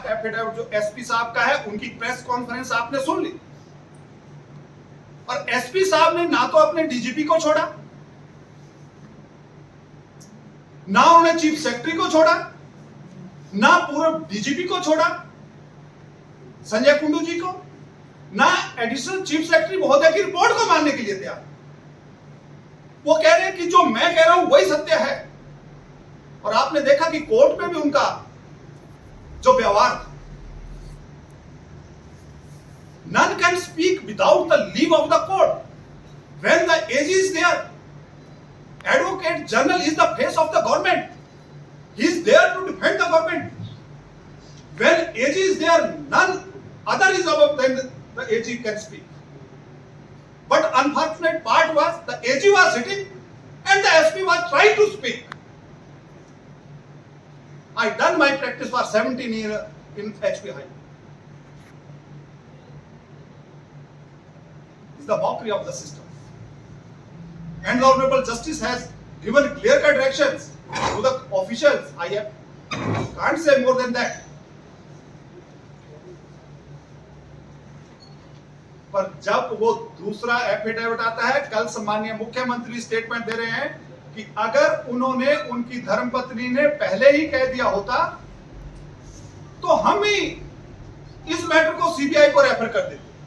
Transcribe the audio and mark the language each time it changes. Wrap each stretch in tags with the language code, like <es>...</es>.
<hi>Affidavit जो SP साहब का है, उनकी प्रेस कॉन्फ्रेंस आपने सुन ली और एसपी साहब ने ना तो अपने डीजीपी को छोड़ा, ना उन्होंने चीफ सेक्रेटरी को छोड़ा, ना पूर्व डीजीपी को छोड़ा संजय कुंडू जी को, ना एडिशनल चीफ सेक्रेटरी महोदय की रिपोर्ट को मानने के लिए तैयार। वो कह रहे हैं कि जो मैं कह रहा हूं वही सत्य है। और आपने देखा कि कोर्ट में भी उनका जो व्यवहार था,</hi> <en>none can speak without the leave of the court. When the AG is there, Advocate General is the face of the government. He is there to defend the government. When AG is there, none other is above than the AG can speak. But unfortunate part was the AG was sitting and the SP was trying to speak. I done my practice for 17 years in HP High. It's the mockery of the system. And the Honorable Justice has given clear-cut directions to the officials. I can't say more than that.</en> <hi>पर जब वो दूसरा affidavit आता है, कल सम्माननीय मुख्यमंत्री statement दे रहे हैं कि अगर उन्होंने, उनकी धर्मपत्नी ने पहले ही कह दिया होता तो हम ही इस मैटर को सीबीआई को रेफर कर देते।</hi>